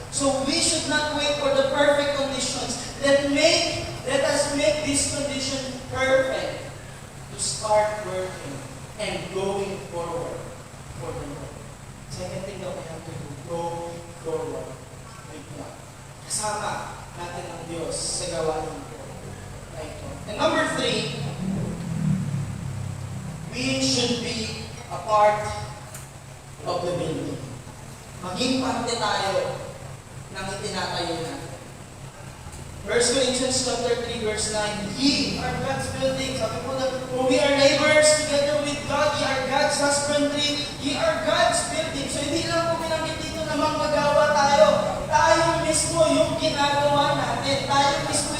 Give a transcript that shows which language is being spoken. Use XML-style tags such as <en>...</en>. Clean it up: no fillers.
<en>So we should not wait for the perfect conditions. Let us make this condition perfect to start working and going forward for the Lord. Second thing that we have to do, go forward with God.</en> <tl>Kasama natin ang Diyos sa gawain ko.</tl> <en>And number 3, we should be a part of the building.</en> <tl>Maging parte tayo ng itinatayo natin.</tl> <en>1 Corinthians chapter 3, verse 9, ye are God's building.</en> <tl>Sabi po na,</tl> <en>we are laborers together with God. Ye are God's husbandry. Ye are God's building.</en> <tl>So hindi lang po pinanggit dito na manggagawa tayo. Tayo mismo yung ginagawa natin. Tayo mismo</tl>